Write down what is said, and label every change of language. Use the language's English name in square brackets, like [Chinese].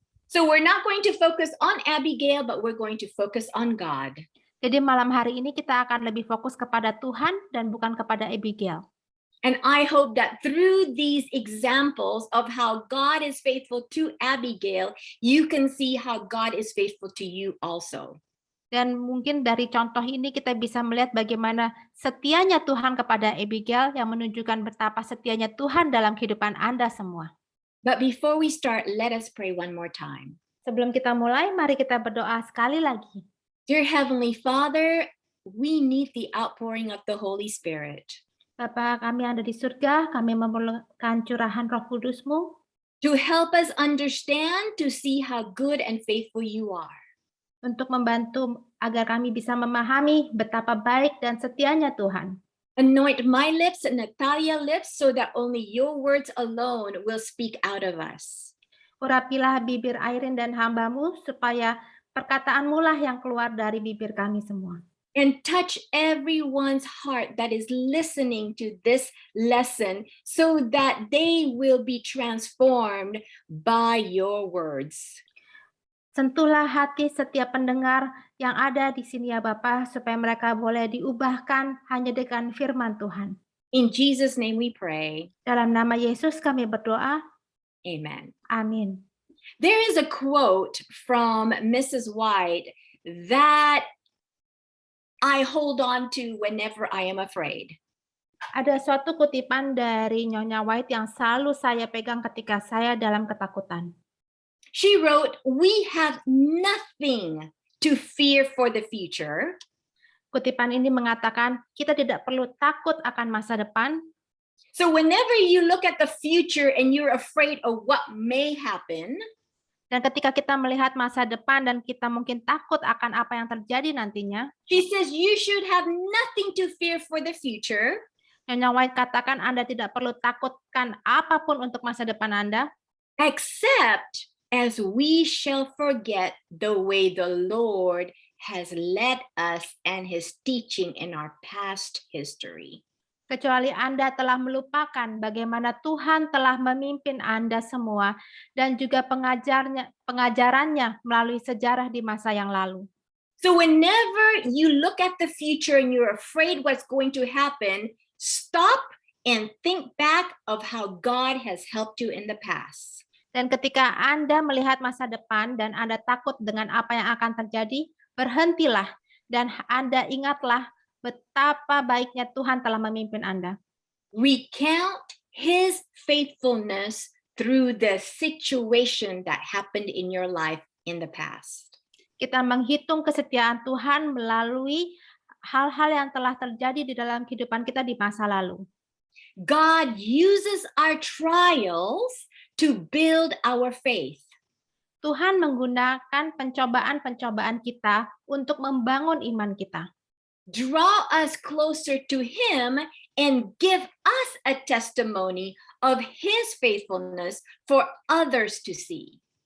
[English] So we're not going to focus on Abigail, but we're going to focus on God. [Indonesian] Jadi malam hari ini kita akan lebih fokus kepada Tuhan dan bukan kepada Abigail. [English] And I hope that through these examples of how God is faithful to Abigail, you can see how God is faithful to you also. [Indonesian] Dan mungkin dari contoh ini kita bisa melihat bagaimana setianya Tuhan kepada Abigail yang menunjukkan betapa setianya Tuhan dalam kehidupan Anda semua. [English] But before we start, let us pray one more time. [Indonesian] Sebelum kita mulai, mari kita berdoa sekali lagi. [English] Dear Heavenly Father, we need the outpouring of the Holy Spirit. [Indonesian] Bapa kami yang ada di surga, kami memerlukan curahan Roh Kudus-Mu [English] to help us understand, to see how good and faithful you are. [Indonesian] Untuk membantu agar kami bisa memahami betapa baik dan setianya Tuhan. [English] Anoint my lips and Natalia's lips so that only your words alone will speak out of us. [Indonesian] Urapilah bibir Airin dan hamba-Mu supaya perkataan-Mu lah yang keluar dari bibir kami semua. [English] And touch everyone's heart that is listening to this lesson so that they will be transformed by your words. [Indonesian] Sentuhlah hati setiap pendengar yang ada di sini ya Bapa, supaya mereka boleh diubahkan hanya dengan firman Tuhan. [English] In Jesus' name we pray. [Indonesian] Dalam nama Yesus kami berdoa. [English] Amen. [Indonesian] Amin. [English] There is a quote from Mrs. White that I hold on to whenever I am afraid. [Indonesian] Ada suatu kutipan dari Nyonya White yang selalu saya pegang ketika saya dalam ketakutan. [English] She wrote, "We have nothing to fear for the future." [Indonesian] Kutipan ini mengatakan kita tidak perlu takut akan masa depan. [English] So whenever you look at the future and you're afraid of what may happen, [Indonesian] dan ketika kita melihat masa depan dan kita mungkin takut akan apa yang terjadi nantinya, [English] she says you should have nothing to fear for the future. [Indonesian] Nyonya White katakan Anda tidak perlu takutkan apapun untuk masa depan Anda, [English] except as we shall forget the way the Lord has led us and his teaching in our past history. [Indonesian] kecuali Anda telah melupakan bagaimana Tuhan telah memimpin Anda semua dan juga pengajarannya melalui sejarah di masa yang lalu. [English] So whenever you look at the future and you're afraid what's going to happen, stop and think back of how God has helped you in the past. [Indonesian] Dan ketika Anda melihat masa depan dan Anda takut dengan apa yang akan terjadi, berhentilah dan Anda ingatlah betapa baiknya Tuhan telah memimpin Anda. [English] Recount his faithfulness through the situation that happened in your life in the past. [Indonesian] Kita menghitung kesetiaan Tuhan melalui hal-hal yang telah terjadi di dalam kehidupan kita di masa lalu. [English] God uses our trials to build our faith. [Indonesian] Tuhan menggunakan pencobaan-pencobaan kita untuk membangun iman kita. [English] Draw us closer to him and give us a testimony of his faithfulness for others to see.